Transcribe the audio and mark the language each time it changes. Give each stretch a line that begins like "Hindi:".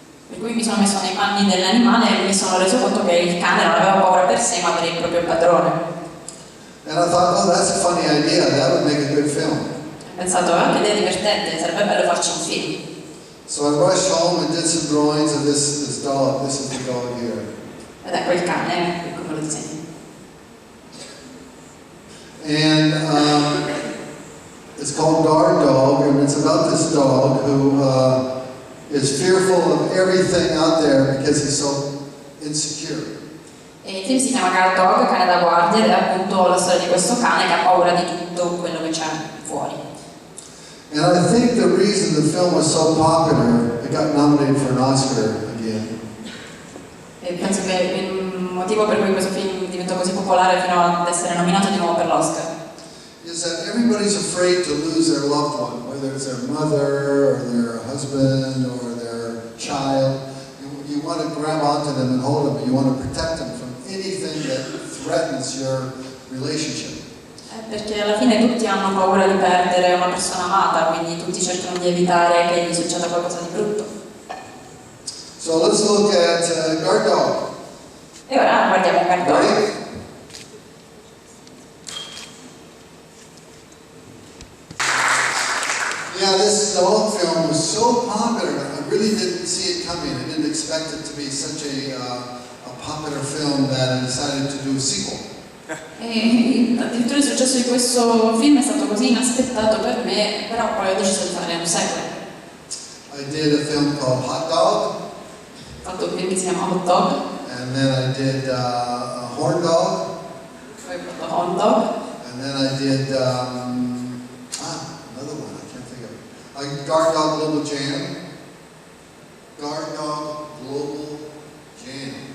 Italian: Per cui mi sono messo nei panni dell'animale e mi sono reso conto che il cane non aveva paura per sé ma per il proprio padrone.
English: And I thought, oh, that's a funny idea. That would make a good film.
Italian: Ho pensato, che idea divertente, sarebbe bello farci un film.
English: So I rushed home and did some drawings of this dog. This is the dog here.
Italian: Ed ecco il cane, come lo disegno.
English: And it's called Guard Dog, and it's about this dog who is fearful of everything out there because he's so insecure.
Italian: E il film si chiama Guard Dog, cane da guardia, ed è appunto la storia di questo cane che ha paura di tutto quello che c'è fuori.
English: And I think the reason the film was so popular, it got nominated for an Oscar again.
Italian: E penso che il motivo per cui questo film diventò così popolare fino ad essere nominato di nuovo per l'Oscar
English: is that everybody's afraid to lose their loved one, whether it's their mother or their husband or their child. You want to grab onto them and hold them, and you want to protect them from anything that threatens your relationship.
Italian: Perché alla fine tutti hanno paura di perdere una persona amata, quindi tutti cercano di evitare che gli succeda qualcosa di brutto.
English: So let's look at Guard Dog.
Italian: E ora guardiamo Guard Dog.
English: Ready? Yeah, this dog film was so popular. I really didn't see it coming. I didn't expect it to be such a popular film that I decided to do a sequel.
Italian: E addirittura il successo di questo film è stato così inaspettato per me, però poi ho deciso di fare un sequel.
English: I did a film called Hot Dog.
Italian: Ho fatto un film che si chiama Hot Dog,
English: And then I did a Horn Dog.
Italian: poi ho fatto Hot Dog,
English: And then I did, another one, I can't think of it. Guard Dog Global Jam. Guard Dog Global Jam.